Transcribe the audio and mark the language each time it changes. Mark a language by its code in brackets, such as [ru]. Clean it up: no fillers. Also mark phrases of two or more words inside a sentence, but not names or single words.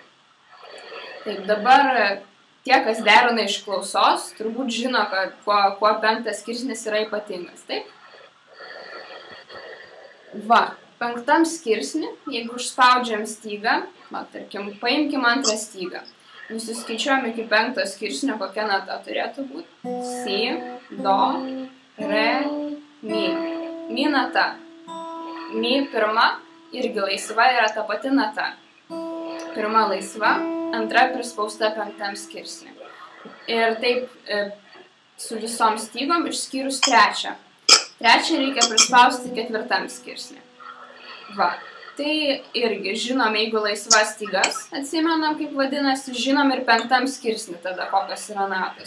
[lt] Taip, dabar tie, kas derina iš klausos, turbūt žino, kad kuo 5 skirsnis yra ypatingas, taip? Va, 5 skirsnį, jeigu užspaudžiam stygą, va, tarkim, paimkim 2 stygą. Nusiskaičiuojam iki 5 skirsnio, kokia nata turėtų būti. Si, Do, Re, Mi. Mi nata. Mi pirma, irgi laisva, yra ta pati nata. Pirma laisva, antra prispausta 5 skirsnį. Ir taip su visom stygom išskyrus 3. 3 reikia prispausti 4 skirsnį. Va, tai irgi žinom, jeigu laisvas stygas, atsimenam, kaip vadinasi, žinom ir 5 skirsnį tada, kokios yra natos.